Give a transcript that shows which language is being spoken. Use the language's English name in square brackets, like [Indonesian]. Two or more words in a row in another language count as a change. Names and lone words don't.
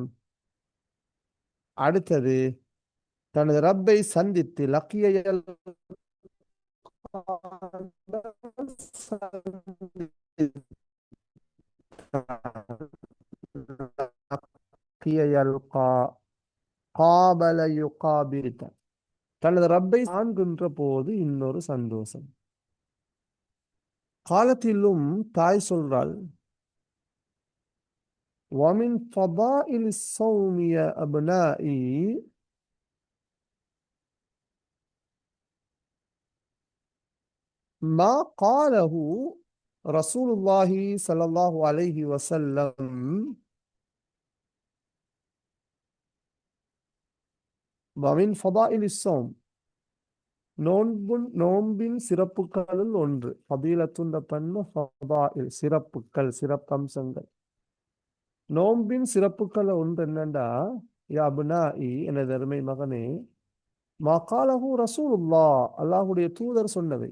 [Tamil] அடுத்தது தனது ரப்பை சந்தித்து லக்கியல் தனது ரப்பை காண்கின்ற போது இன்னொரு சந்தோஷம். காலத்திலும் தாய் சொல்றாள், [Arabic] وَمِنْ فَضَائِلِ الصَّوْمِ يَا أَبْنَائِي ما قاله رسول الله صلى الله عليه وسلم وَمِنْ فَضَائِلِ الصَّوْمِ [Tamil] நோன்பின் சிறப்புகளில் ஒன்று. ஃபதீலத்துன்ற பன்மை ஃபதாயில், சிறப்புகள், சிறப்பம்சங்கள். நோன்பின் சிறப்புகள் ஒன்று என்னண்டா, [Arabic] يا أبنائي [Tamil] எனது அருமை மகனே, [Arabic] ما قاله رسول الله [Tamil] அல்லாஹ்வுடைய தூதர் சொன்னதை.